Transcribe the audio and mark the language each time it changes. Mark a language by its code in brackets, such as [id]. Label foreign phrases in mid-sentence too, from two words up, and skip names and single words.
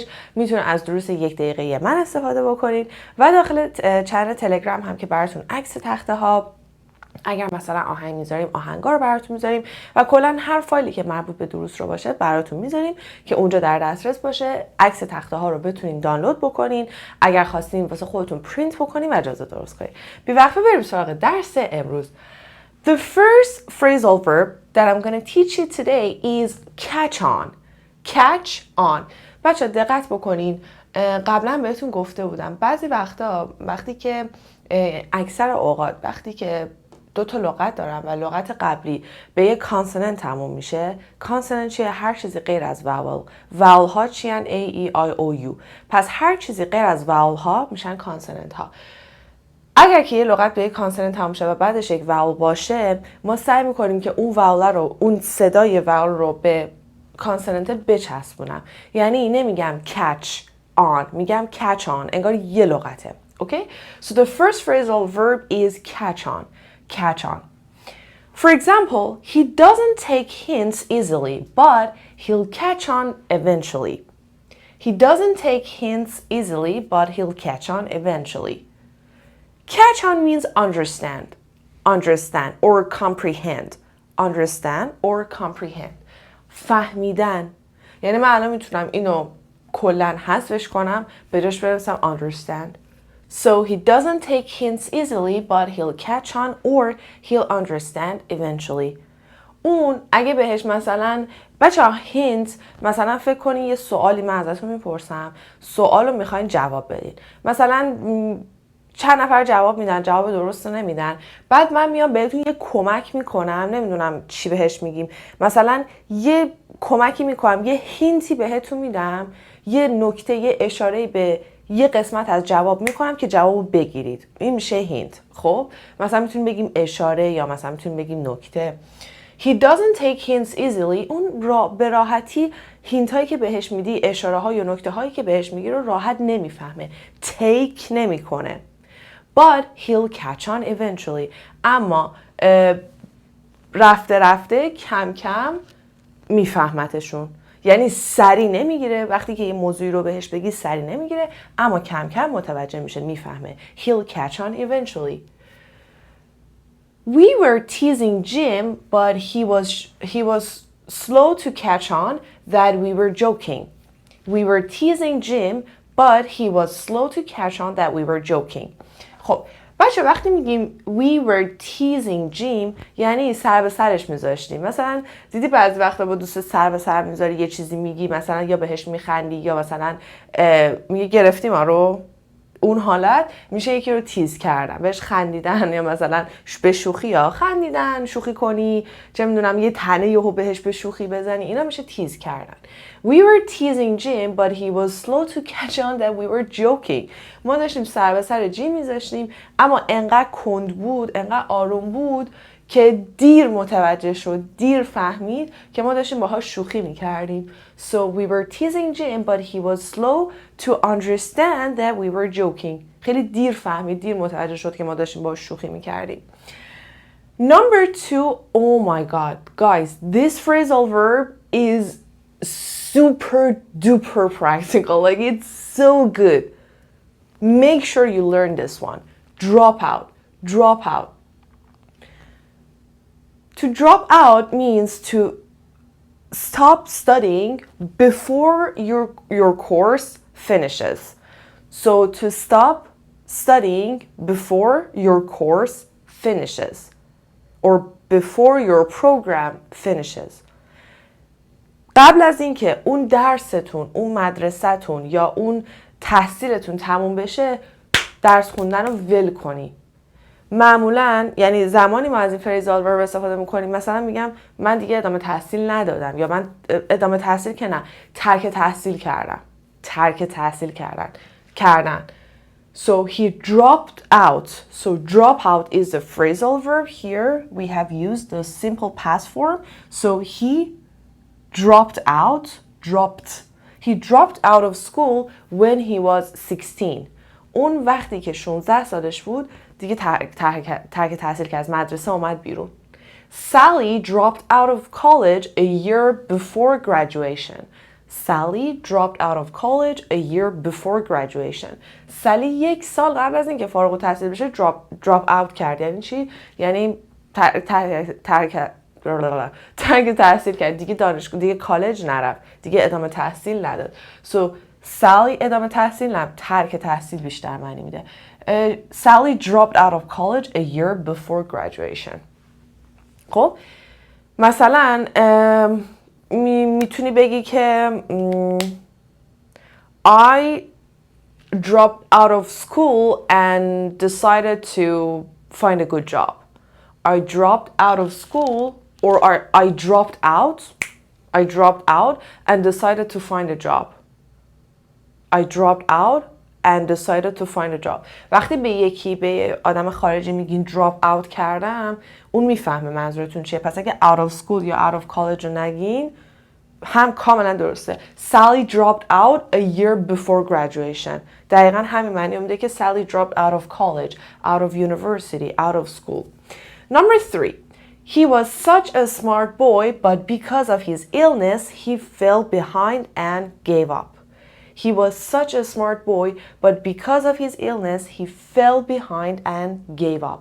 [fa] میتونین از دروس 1 دقیقه من استفاده بکنین و داخل چنل تلگرام هم که براتون عکس تخته ها، اگر مثلا آهنگ میذاریم آهنگا رو براتون میذاریم و کلا هر فایلی که مربوط به دروس رو باشه براتون میذاریم که اونجا در دسترس باشه. عکس تخته ها رو بتونین دانلود بکنین، اگر خواستین واسه خودتون پرینت بکنین و اجازه درست کنین. بی وقفه بریم سراغ درس امروز. [en] The first phrasal verb that I'm going to teach you today is catch on. Catch on. [fa] بچه دقت بکنین، قبلا بهتون گفته بودم بعضی وقتا وقتی که اکثر اوقات وقتی که 2 تا لغت دارم و لغت قبلی به یک کانسوننت تموم میشه. کانسوننت چیه؟ هر چیزی غیر از واول. واول ها چیان؟ [en] A, E, I, O, U. [fa] پس هر چیزی غیر از واول ها میشن کانسوننت ها. اگر که یه لغت به یک کانسوننت تموم شه و بعدش یک واول باشه، ما سعی میکنیم که اون واول رو، اون صدای واول رو به کانسوننت بچسبونم. یعنی نمیگم [en] catch on، [fa] میگم [en] catch on، [fa] انگار یه لغته. [en] Okay? So the first phrasal verb is catch on. Catch on. For example, he doesn't take hints easily, but he'll catch on eventually. He doesn't take hints easily, but he'll catch on eventually. Catch on means understand, understand or comprehend. Understand or comprehend. فهمیدن. [fa] یعنی من الان میتونم اینو کلن حذفش کنم، به جاش بنویسم understand. [en] So he doesn't take hints easily, but he'll catch on or he'll understand eventually. [fa] اون اگه بهش مثلا بچه‌ها hint، مثلا فکر کنین یه سوالی من ازتون میپرسم، سوالو میخواین جواب بدین. مثلا چند نفر جواب میدن، جواب درست نمیدن، بعد من میام بهتون یه کمک میکنم، نمیدونم چی بهش میگیم، مثلا یه کمکی میکنم، یه هینتی بهتون میدم، یه نکته، یه اشاره به یه قسمت از جواب میکنم که جوابو بگیرید. این میشه هینت. خب مثلا میتونیم بگیم اشاره یا مثلا میتونیم بگیم نکته. [en] He doesn't take hints easily. [fa] اون به راحتی هینت هایی که بهش میدی، اشاره ها یا نکته هایی که بهش میگی رو راحت نمیفهمه، take نمیکنه. [en] But he'll catch on eventually. [fa] اما رفته کم کم میفهمتشون. یعنی سری نمیگیره، وقتی که یه موضوعی رو بهش بگی سری نمیگیره، اما کم کم متوجه میشه، میفهمه. [en] He'll catch on eventually. We were teasing Jim, but he was slow to catch on that we were joking. We were teasing Jim, but he was slow to catch on that we were joking. [fa] خب بچه وقتی میگیم [en] we were teasing Jim [fa] یعنی سر به سرش میذاشتیم. مثلا دیدی بعضی وقتا با دوست سر به سر میذاری، یه چیزی میگی، مثلا یا بهش میخندی یا مثلا میگه گرفتیم رو. اون حالت میشه یکی رو تیز کردن، بهش خندیدن، یا مثلا به شوخی ها خندیدن، شوخی کنی، چه میدونم یه تنه یهو بهش به شوخی بزنی، اینا میشه تیز کردن. [en] We were teasing Jim but he was slow to catch on that we were joking. [fa] ما داشتیم سر به سر جیم میذاشتیم اما انقدر کند بود، انقدر آروم بود که دیر متوجه شد، دیر فهمید که ما داشتیم باهاش شوخی میکردیم. [en] So we were teasing Jim but he was slow to understand that we were joking. [fa] خیلی دیر فهمید، دیر متوجه شد که ما داشتیم باهاش شوخی میکردیم. [en] Number 2, oh my god, guys, this phrasal verb is super duper practical. Like, it's so good. Make sure you learn this one. Drop out. Drop out. To drop out means to stop studying before your course finishes. So to stop studying before your course finishes or before your program finishes. [fa] قبل از اینکه اون درستون، اون مدرسه‌تون یا اون تحصیلتون تموم بشه، درس خوندن رو ول کنی. معمولا یعنی زمانی ما از این [en] phrasal verb [fa] استفاده میکنیم، مثلا میگم من دیگه ادامه تحصیل ندادم، یا من ادامه تحصیل که نه، ترک تحصیل کردم. ترک تحصیل کردن. [en] So he dropped out. So drop out is the phrasal verb. Here we have used the simple past form. So he dropped out. He dropped out of school when he was 16. [fa] اون وقتی که 16 سالش بود دیگه ترک تحصیل که از مدرسه اومد بیرون. [en] Sally dropped out of college a year before graduation. Sally dropped out of college a year before graduation. [fa] سالی 1 سال قبل از اینکه فارغ التحصیل بشه [en] drop out [fa] کرد. یعنی چی؟ یعنی ترک تحصیل کرد. دیگه دانشگاه، دیگه کالج نرفت، دیگه ادامه تحصیل نداد. So Sally ادامه تحصیل نه، ترک تحصیل بیشتر معنی میده. [en] Sally dropped out of college a year before graduation. [fa] خب مثلا میتونی بگی که [en] I dropped out of school and decided to find a good job. I dropped out of school, or I dropped out and decided to find a job. I dropped out and decided to find a job. [fa] وقتی به آدم خارجی میگین [en] drop out [fa] کردم، اون میفهمه منظورتون چیه. پس اگه [en] out of school [fa] یا [en] out of college [fa] رو نگین، هم کاملا درسته. [en] Sally dropped out a year before graduation. [fa] دقیقا همین معنی میده که [en] Sally dropped out of college, out of university, out of school. Number 3. He was such a smart boy, but because of his illness, he fell behind and gave up. He was such a smart boy, but because of his illness, he fell behind and gave up.